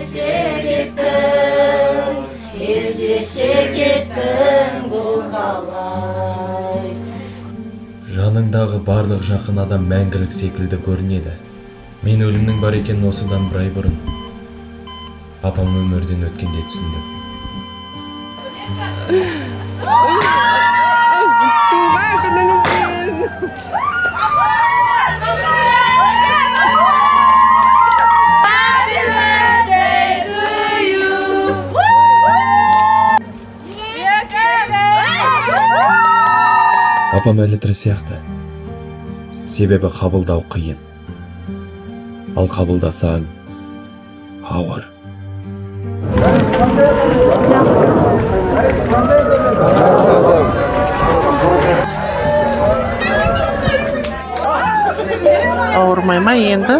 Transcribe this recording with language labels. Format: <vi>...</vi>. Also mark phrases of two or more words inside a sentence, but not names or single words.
<kk>Жаныңдағы барлық жақын адам мәңгілік секілді көрінеді. Мен өлімнің бар екенін осыдан бір ай бұрын апам өмірден өткенде түсіндім.</kk> <tr>Tuğba gününüzün.</tr> <en>Happy birthday to you.</en> <kk>Апам әлі тірі сияқты. Себебі қабылдау қиын. Ал қабылдасаң ауыр. Ауырмай ма енді?</kk>